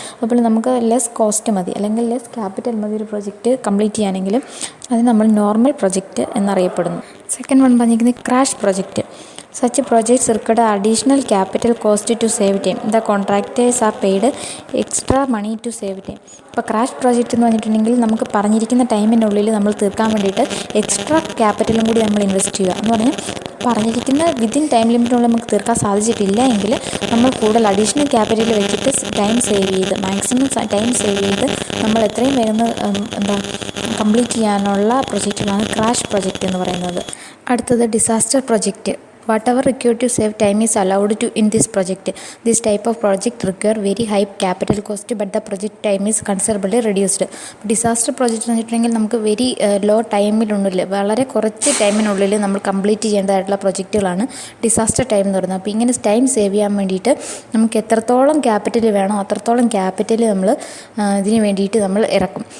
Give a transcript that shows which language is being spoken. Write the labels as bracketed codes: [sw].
[ml] അതുപോലെ നമുക്ക് less cost മതി അല്ലെങ്കിൽ ലെസ് ക്യാപിറ്റൽ മതി ഒരു പ്രൊജക്റ്റ് കംപ്ലീറ്റ് ചെയ്യാനെങ്കിലും അത് നമ്മൾ നോർമൽ പ്രൊജക്റ്റ് എന്നറിയപ്പെടുന്നു. സെക്കൻഡ് വൺ പറഞ്ഞിരിക്കുന്നത് crash project. [en] Such projects require additional capital cost to save time. The contractors are paid extra money to save time. [ml] ഇപ്പോൾ ക്രാഷ് പ്രോജക്റ്റ് എന്ന് പറഞ്ഞിട്ടുണ്ടെങ്കിൽ നമുക്ക് പറഞ്ഞിരിക്കുന്ന ടൈമിനുള്ളിൽ നമ്മൾ തീർക്കാൻ വേണ്ടിയിട്ട് എക്സ്ട്രാ ക്യാപിറ്റലും കൂടി നമ്മൾ ഇൻവെസ്റ്റ് ചെയ്യുക എന്ന് പറഞ്ഞാൽ പറഞ്ഞിരിക്കുന്ന വിത്തിൻ ടൈം ലിമിറ്റിനുള്ളിൽ നമുക്ക് തീർക്കാൻ സാധിച്ചിട്ടില്ല എങ്കിൽ നമ്മൾ കൂടുതൽ അഡീഷണൽ ക്യാപിറ്റൽ വെച്ചിട്ട് ടൈം സേവ് ചെയ്ത് മാക്സിമം ടൈം സേവ് ചെയ്ത് നമ്മൾ എത്രയും വേഗം കംപ്ലീറ്റ് ചെയ്യാനുള്ള പ്രൊജക്റ്റുകളാണ് ക്രാഷ് പ്രൊജക്റ്റ് എന്ന് പറയുന്നത്. അടുത്തത് disaster project. [en] Whatever required to save time is allowed to in this project. This type of project require very high capital cost but the project time is considerably reduced. [ml] Disaster project എന്ന് വെച്ചിട്ടുണ്ടെങ്കിൽ നമുക്ക് very low ടൈമിനുള്ളിൽ വളരെ കുറച്ച് ടൈമിനുള്ളിൽ നമ്മൾ complete ചെയ്യേണ്ടതായിട്ടുള്ള പ്രൊജക്റ്റുകളാണ് disaster time എന്ന് പറയുന്നത്. അപ്പോൾ ഇങ്ങനെ ടൈം സേവ് ചെയ്യാൻ വേണ്ടിയിട്ട് നമുക്ക് എത്രത്തോളം ക്യാപിറ്റൽ വേണോ അത്രത്തോളം ക്യാപിറ്റൽ നമ്മൾ ഇതിന് വേണ്ടിയിട്ട് നമ്മൾ ഇറക്കും.